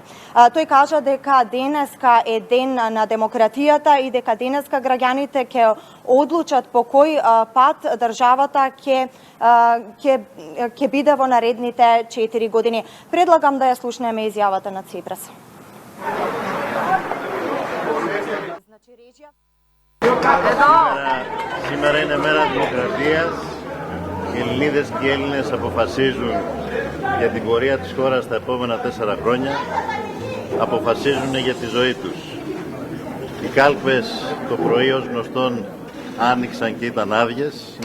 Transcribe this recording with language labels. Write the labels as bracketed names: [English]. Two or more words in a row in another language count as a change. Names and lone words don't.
[Macedonian] Тој кажа дека денеска е ден на демократијата и дека денеска граѓаните ќе одлучат по кој пат државата ќе биде во наредните 4 години. Предлагам да ја слушнеме изјавата на Ципрас. [Greek] Σήμερα είναι μέρα δημοκρατίας. Οι Ελληνίδες και οι Έλληνες αποφασίζουν για την πορεία της χώρας τα επόμενα 4 χρόνια. Αποφασίζουν για τη ζωή τους. Οι κάλπες το πρωί ως γνωστόν άνοιξαν και ήταν άδειες.